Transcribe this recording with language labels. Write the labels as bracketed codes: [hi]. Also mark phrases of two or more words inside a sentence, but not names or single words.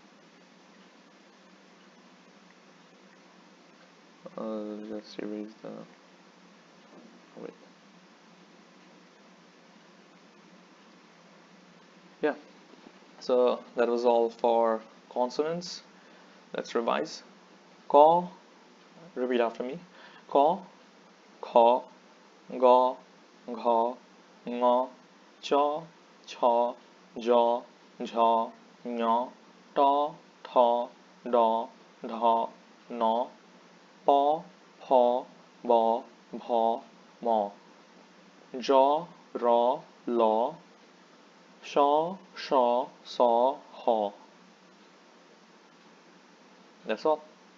[en] Just erase the, wait. Yeah, so that was all for consonants. Let's revise. Ka, repeat after me. Ka, kha, ga, gha, nga, cha, cha, ja, jha, nya, ta, tha, da, dha, na, pa, pha, ba, bha, ma, ja, ra, la, sha, sha, sa, ha. That's all.